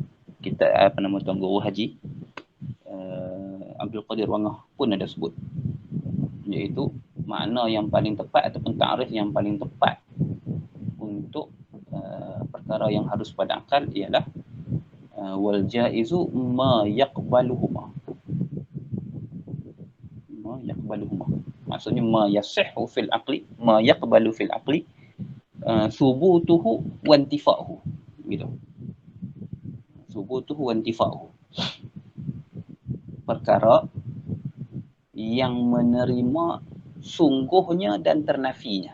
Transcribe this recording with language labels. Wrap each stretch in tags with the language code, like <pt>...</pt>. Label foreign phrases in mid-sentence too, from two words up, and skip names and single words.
<ms>Kita Tuan Guru Haji Abdul Qadir Wangah pun ada sebut, iaitu makna yang paling tepat ataupun takrif yang paling tepat untuk perkara yang harus pada akal ialah</ms> <ar>والجائز ما يقبلهما، يقبلهما. Maksudnya ما يصح في العقل، ما يقبل في العقل, ثبوته وانتفاؤه. Gitu. ثبوته وانتفاؤه.</ar> <ms>Perkara yang menerima sungguhnya dan ternafinya.</ms>